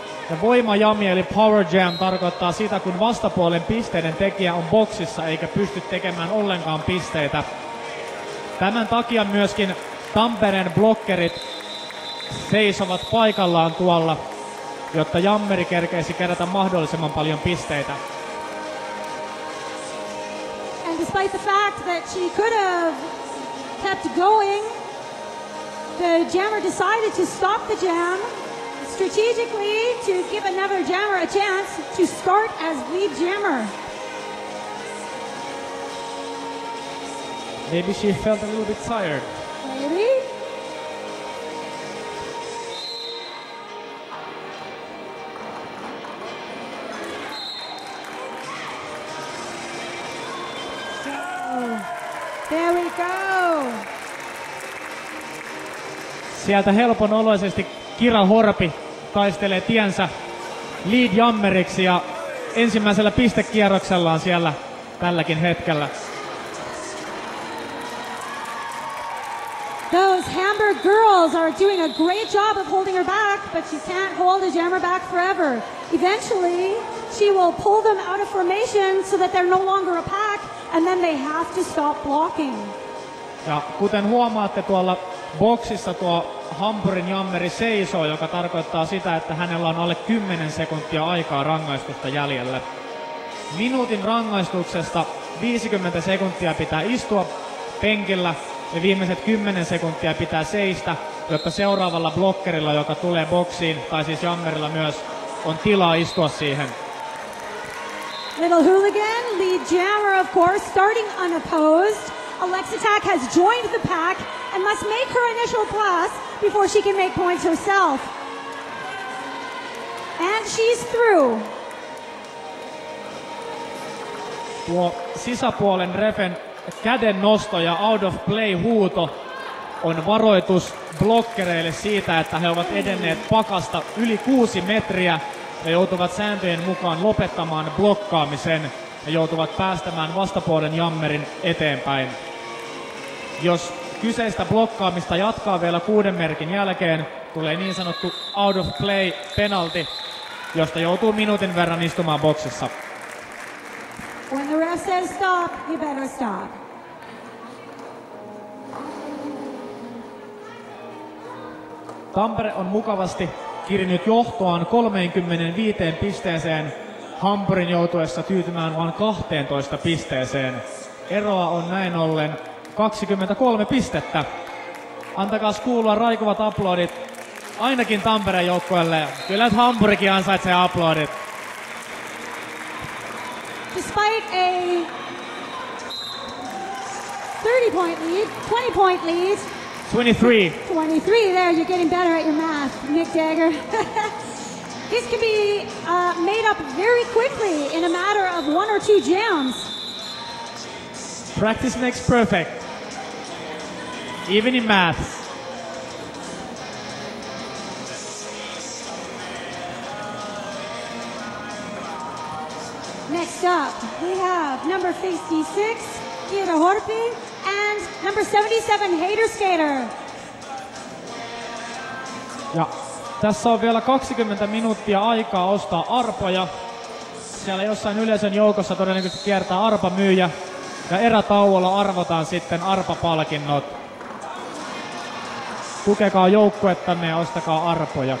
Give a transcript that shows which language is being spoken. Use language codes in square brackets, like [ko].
[fi] Ja voimajami eli Power Jam tarkoittaa sitä, kun vastapuolen pisteiden tekijä on boksissa eikä pysty tekemään ollenkaan pisteitä. Tämän takia myöskin Tampereen blokkerit seisovat paikallaan tuolla, jotta jammeri kerkeisi kerätä mahdollisimman paljon pisteitä. [en] And despite the fact that she could have kept going, the jammer decided to stop the jam strategically to give another jammer a chance to start as lead jammer. Maybe she felt a little bit tired. Maybe. There we go. [fi] Sieltä helpon oloisesti Kira Horpi taistelee tiensä lead jammeriksi ja ensimmäisellä pistekierroksellaan siellä tälläkin hetkellä. [en] Those Hamburg girls are doing a great job of holding her back, but she can't hold a jammer back forever. Eventually, she will pull them out of formation so that they're no longer a pack, and then they have to stop blocking. [fi] Ja kuten huomaatte, tuolla boksissa tuo Hampurin jammeri seisoo, joka tarkoittaa sitä, että hänellä on alle 10 sekuntia aikaa rangaistusta jäljellä. Minuutin rangaistuksesta 50 sekuntia pitää istua penkillä ja viimeiset 10 sekuntia pitää seistä, jotta seuraavalla blokkerilla, joka tulee boksiin, tai siis jammerilla myös, on tilaa istua siihen. [en] Little Hooligan, lead jammer of course, starting unopposed. Alexa Tak has joined the pack and must make her initial pass before she can make points herself. And she's through. [fi] Tuo sisäpuolen refen käden nosto ja out of play huuto on varoitus blokkereille siitä, että he ovat edenneet pakasta yli 6 metriä ja joutuvat sääntöjen mukaan lopettamaan blokkaamisen ja joutuvat päästämään vastapuolen jammerin eteenpäin. Jos kyseistä blokkaamista jatkaa vielä 6 merkin jälkeen, tulee niin sanottu out of play penalty, josta joutuu minuutin verran istumaan boksissa. [en] When the ref says stop, you better stop. [fi] Tampere on mukavasti kirinyt johtoaan 35 pisteeseen, Hampurin joutuessa tyytymään vain 12 pisteeseen. Eroa on näin ollen 23 pistettä. Antakaas kuulua raikuvat aplodit ainakin Tampereen joukkueelle. Kyllä Hampurikin ansaitsee aplodit. [en] Despite a 30-point lead, 20-point lead. 23. 23, there, you're getting better at your math, Nick Dagger. This can be made up very quickly in a matter of 1 or 2 jams. Practice makes perfect. Even in maths. Next up, we have number 56, Kira Horpi, and number 77, Hater Skater. [fi] Ja Tässä on vielä 20 minuuttia aikaa ostaa arpoja. Siellä jossain yleisön joukossa todennäköisesti kiertää arpamyyjä. Ja erätauolla arvotaan sitten arpapalkinnot. Tukekaa joukkuettanne ja ostakaa arpoja.